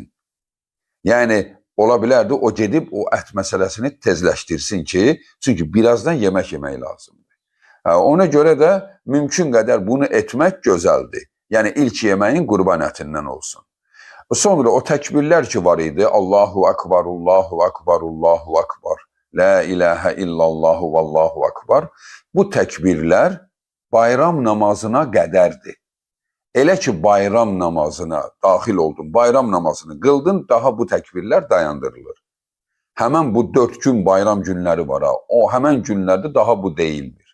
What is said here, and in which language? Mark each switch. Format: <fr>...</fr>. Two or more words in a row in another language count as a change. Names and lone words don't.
<az>Yəni, ola bilərdi, o gedib o ət məsələsini tezləşdirsin ki, çünki birazdan yemək yemək lazımdır. Ona görə də mümkün qədər bunu etmək gözəldir. Yəni, ilk yeməyin qurban ətindən olsun. Sonra o təkbirlər ki var idi,</az> <ar>الله أكبر، الله أكبر، الله أكبر، لا إله إلا الله والله أكبر.</ar> <az>Bu təkbirlər bayram namazına qədərdir. Elə ki bayram namazına daxil oldun, bayram namazını qıldın, daha bu təkbirlər dayandırılır. Həmən bu 4 gün bayram günləri var, o həmən günlərdə daha bu deyilmir.</az>